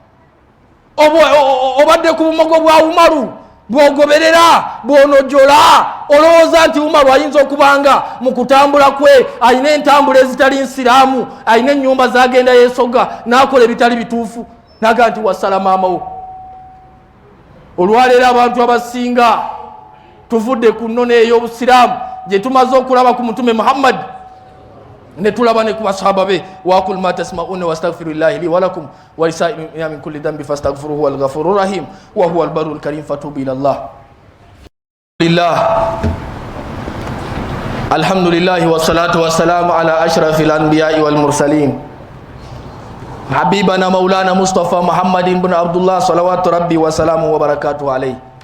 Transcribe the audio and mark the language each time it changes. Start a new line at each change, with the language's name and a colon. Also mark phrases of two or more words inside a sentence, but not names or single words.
Ganda: obadde ku bumogo bwa Umaru bw'ogoberera bw'onojola olowooza nti Umaru ayinza okubanga mu kutambula kwe ayina entambula ezitali nsiraamu ayina ennyumba zagenda yeesogga n'akola ebitali bituufu n'agamba nti wasala maama wo olwaleero abantu abasinga tuvudde ku nnono ey'obusiraamu gye tumaze okulaba ku mutume Muhammad ne tulaba ne ku basahaba be.
Arabic: وقل ما تسمعون واستغفر الله لي ولكم ولسائرين من كل ذنب فاستغفروه هو الغفور الرحيم وهو البر الكريم فتوبوا إلى الله. الحمد لله والصلاة والسلام على أشرف الأنبياء والمرسلين حبيبنا مولانا مصطفى محمد بن عبد الله صلوات ربي وسلامه وبركاته عليه.